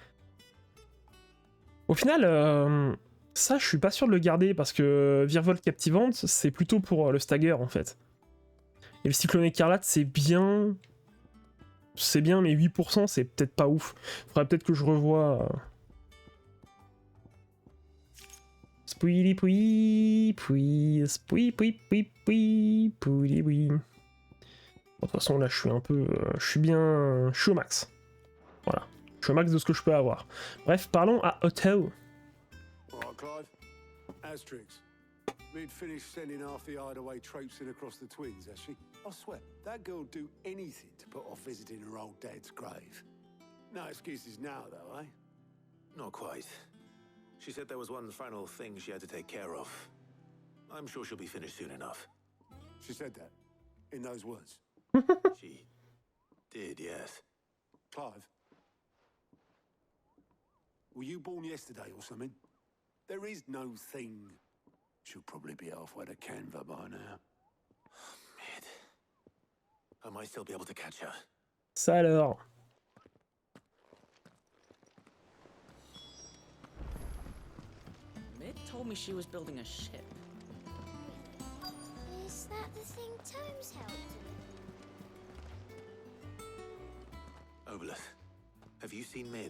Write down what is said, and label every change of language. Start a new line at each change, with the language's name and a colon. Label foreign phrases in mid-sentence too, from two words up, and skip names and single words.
French: Au final, ça je suis pas sûr de le garder parce que Virevolte captivante, c'est plutôt pour le stagger en fait. Et le cyclone écarlate, c'est bien... C'est bien, mais 8%, c'est peut-être pas ouf. Faudrait peut-être que je revoie... Spouli poui, poui, spoui poui poui poui, pouli poui. Bon, de toute façon, là, je suis un peu... je suis au max. Voilà. Je suis au max de ce que je peux avoir. Bref, parlons à Otto.
English: Alright, Clive. Asterix. Mid finished sending half the hideaway traipsing across the twins, has she? I swear, that girl'd do anything to put off visiting her old dad's grave. No excuses now, though, eh? Not quite. She said there was one final thing she had to take care of. I'm sure she'll be finished soon enough. She said that? In those words? She did, yes. Clive? Were you born yesterday or something? There is no thing. She'll probably be halfway to Canva by now. Mid. I might still be able to catch her.
French: Ça alors.
English: Mid told me she was building a ship. Is that the thing Tomes helped? Obelith, have you seen Mid?